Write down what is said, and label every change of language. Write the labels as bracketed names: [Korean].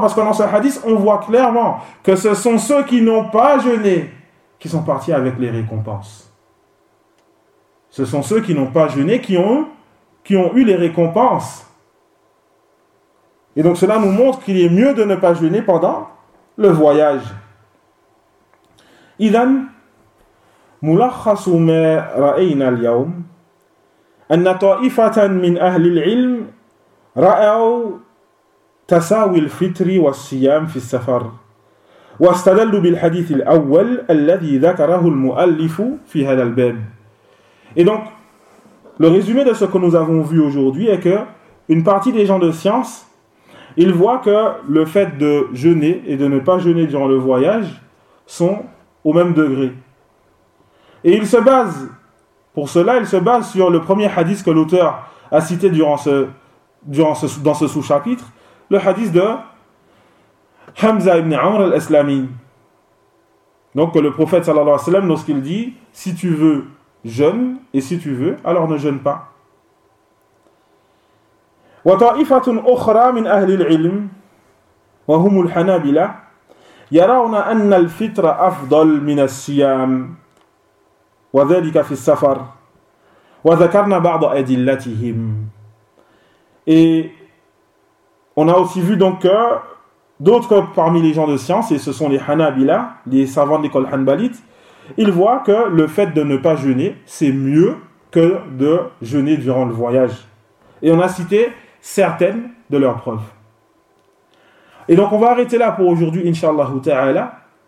[French] Parce que dans ce hadith, on voit clairement que ce sont ceux qui n'ont pas jeûné qui sont partis avec les récompenses. Ce sont ceux qui n'ont pas jeûné qui ont eu les récompenses. Et donc cela nous montre qu'il est mieux de ne pas jeûner pendant le voyage. [Arabic] إذن ملخص ما رأينا اليوم أن طائفة من أهل العلم رأوا تساوي الفطر والصيام في السفر واستدلوا بالحديث الأول الذي ذكره المؤلف في هذا الباب. [French] Et donc, le résumé de ce que nous avons vu aujourd'hui est que une partie des gens de science, ils voient que le fait de jeûner et de ne pas jeûner durant le voyage sont au même degré. Et il se base, pour cela, il se base sur le premier hadith que l'auteur a cité dans ce sous-chapitre, le hadith de Hamza ibn Amr al-Aslami. Donc que le prophète, sallallahu alayhi wa sallam, lorsqu'il dit, si tu veux, jeûne, et si tu veux, alors ne jeûne pas. [Arabic] Wa ta'ifatun ukhra min ahli al-ilm, wa humul hanabila, يرون أن الفطر أفضل من الصيام وذلك في السفر وذكرنا بعض أدلتهم. [French] Et on a aussi vu donc que d'autres parmi les gens de science, et ce sont les Hanabila, les savants de l'école Hanbalite, ils voient que le fait de ne pas jeûner, c'est mieux que de jeûner durant le voyage. Et on a cité certaines de leurs preuves. Et donc on va arrêter là pour aujourd'hui, Inch'Allah ta'ala.